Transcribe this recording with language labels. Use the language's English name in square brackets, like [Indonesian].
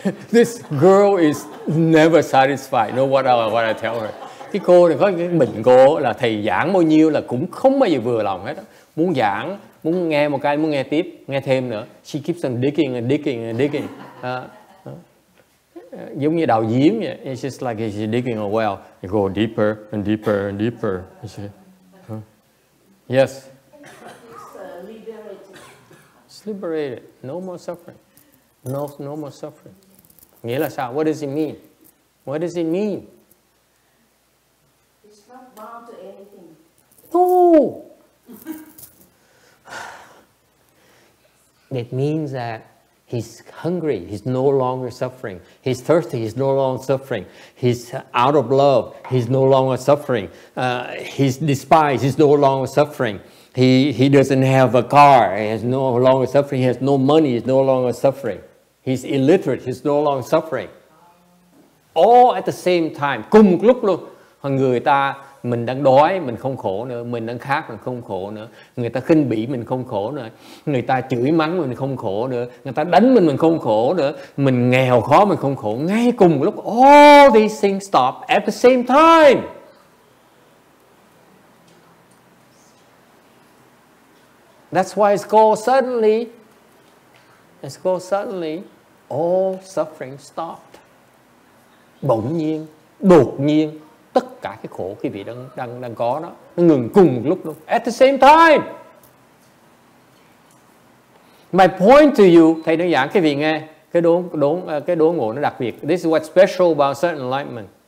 [English] This girl is never satisfied. Know what I tell her? [Vietnamese] Cái cô này có cái bệnh cô là thầy giảng bao nhiêu là cũng không bao giờ vừa lòng hết. Muốn giảng, muốn nghe một cái, muốn nghe tiếp, nghe thêm nữa. [English] She keeps on digging and digging and digging. [Vietnamese] Giống như đào giếng vậy. [English] It's just like she's digging a well. You go deeper and deeper and deeper. Yes. It's liberated. No more suffering. No more suffering. [Vietnamese] Nghĩa là sao? [English] What does it mean? What does it mean? It's not bound to anything. No. It means that he's hungry. He's no longer suffering. He's thirsty. He's no longer suffering. He's out of love. He's no longer suffering. He's despised. He's no longer suffering. He doesn't have a car. He has no longer suffering. He has no money. He's no longer suffering. He's illiterate. He's no longer suffering. All at the same time. [Vietnamese] Cùng một lúc luôn. Người ta, mình đang đói, mình không khổ nữa. Mình đang khát, mình không khổ nữa. Người ta khinh bỉ, mình không khổ nữa. Người ta chửi mắng, mình không khổ nữa. Người ta đánh mình không khổ nữa. Mình nghèo khó, mình không khổ. Ngay cùng một lúc, [English] all these things stop at the same time. That's why it's called suddenly. It's called suddenly. All suffering stopped. [Vietnamese] Bỗng nhiên, đột nhiên, tất cả cái khổ quý vị đang có đó, nó ngừng cùng một lúc luôn. [English] At the same time. My point to you, [Vietnamese] thầy nói giảng cái vị nghe, cái đố ngộ nó đặc biệt. [English] This is what's special about certain enlightenment.